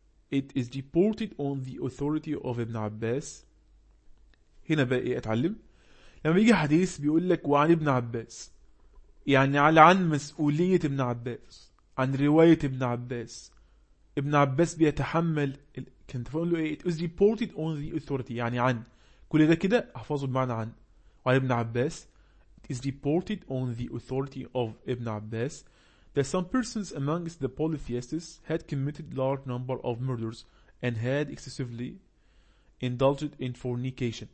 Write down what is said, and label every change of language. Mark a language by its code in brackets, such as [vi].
[en] It is reported on the authority of Ibn Abbas. [ar] هنا بقى ايه اتعلم؟ لما يجي حديث بيقول لك وعن ابن عباس، يعني على عن مسؤولية ابن عباس، عن رواية ابن عباس، ابن عباس بيتحمل. كنت فاقول له ايه؟ [en] It is reported on the authority [ar] يعني عن كل ده كده احفظه بمعنى عن، وعن ابن عباس [en] It is reported on the authority of ابن عباس that some persons amongst the polytheists had committed large number of murders and had excessively indulged in fornication.